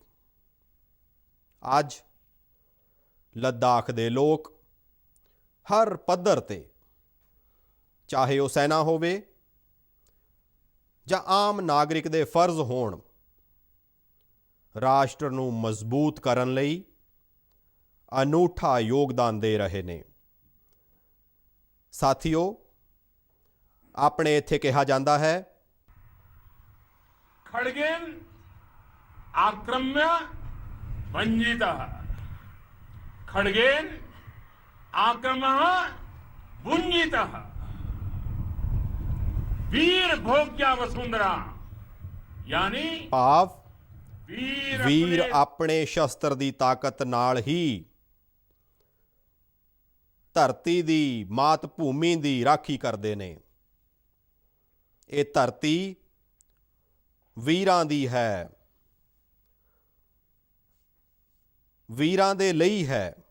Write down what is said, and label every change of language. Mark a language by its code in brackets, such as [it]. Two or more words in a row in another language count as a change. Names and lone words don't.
[pa] ਅੱਜ ਲੱਦਾਖ ਦੇ ਲੋਕ ਹਰ ਪੱਧਰ ਤੇ, ਚਾਹੇ ਉਹ ਸੈਨਾ ਹੋਵੇ ਜਾਂ ਆਮ ਨਾਗਰਿਕ ਦੇ ਫਰਜ਼ ਹੋਣ, ਰਾਸ਼ਟਰ ਨੂੰ ਮਜ਼ਬੂਤ ਕਰਨ ਲਈ ਅਨੂਠਾ ਯੋਗਦਾਨ ਦੇ ਰਹੇ ਨੇ। ਸਾਥੀਓ, ਆਪਣੇ ਇੱਥੇ ਕਿਹਾ ਜਾਂਦਾ ਹੈ, [sa] खड्गेन आक्रम्य भंजितः, खड्गेन आक्रमः भुंजितः, वीर भोग्या वसुंधरा, यानी [pa] ਭਾਵ [hi] वीर [pa] ਵੀਰ [hi] अपने [pa] ਆਪਣੇ ਸ਼ਸਤਰ ਦੀ ਤਾਕਤ ਨਾਲ ਹੀ ਧਰਤੀ ਦੀ, ਮਾਤ ਭੂਮੀ ਦੀ ਰਾਖੀ ਕਰਦੇ ਨੇ। ਇਹ ਧਰਤੀ ਵੀਰਾਂ ਦੀ ਹੈ, ਵੀਰਾਂ ਦੇ ਲਈ ਹੈ।